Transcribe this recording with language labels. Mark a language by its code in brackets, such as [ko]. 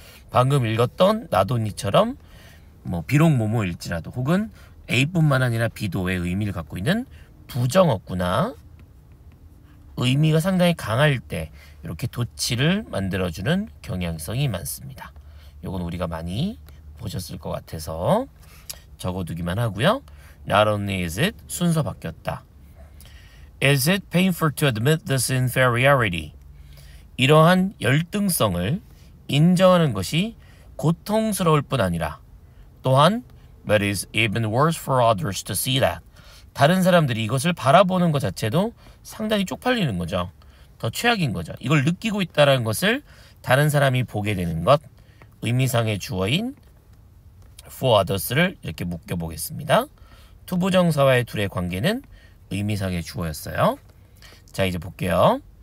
[ko] 방금 읽었던 나돈니처럼 비록 뭐뭐일지라도 혹은 A뿐만 아니라 B도의 의미를 갖고 있는 부정어구나 의미가 상당히 강할 때 이렇게 도치를 만들어주는 경향성이 많습니다. 요건 우리가 많이 보셨을 것 같아서 적어두기만 하고요. [en] Not only is it, [ko] 순서 바뀌었다. [en] Is it painful to admit this inferiority? [ko] 이러한 열등성을 인정하는 것이 고통스러울 뿐 아니라 또한 [en] But it's even worse for others to see that. [ko] 다른 사람들이 이것을 바라보는 것 자체도 상당히 쪽팔리는 거죠. 더 최악인 거죠. 이걸 느끼고 있다는 것을 다른 사람이 보게 되는 것. 의미상의 주어인 for others를 이렇게 묶여보겠습니다. 투부정사와의 둘의 관계는 의미상의 주어였어요. 자, 이제 볼게요.